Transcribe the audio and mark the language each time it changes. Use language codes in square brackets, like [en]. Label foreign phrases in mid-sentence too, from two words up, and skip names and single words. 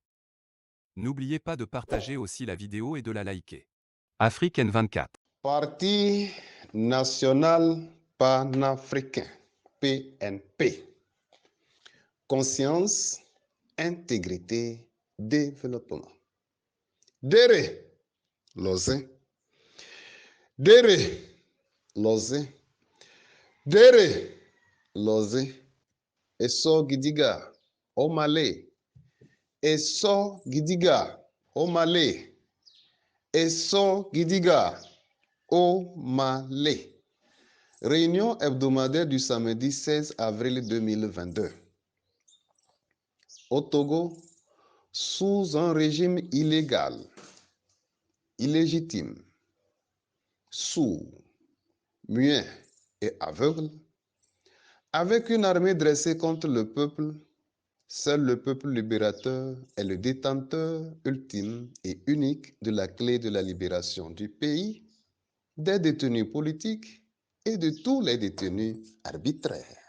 [fr] N'oubliez pas de partager aussi la vidéo et de la liker. Afrique N24. Parti national panafricain, PNP. Conscience, intégrité, développement. Dere, Lozé. Dere, Lozé. Dere, Lozé. Eso Gidiga, Omale. Eso Gidiga, Omale. Eso Gidiga, Omale. Réunion hebdomadaire du samedi 16 avril 2022. Au Togo, sous un régime illégal, illégitime, sourd, muet et aveugle, avec une armée dressée contre le peuple, seul le peuple libérateur est le détenteur ultime et unique de la clé de la libération du pays, des détenus politiques et de tous les détenus arbitraires.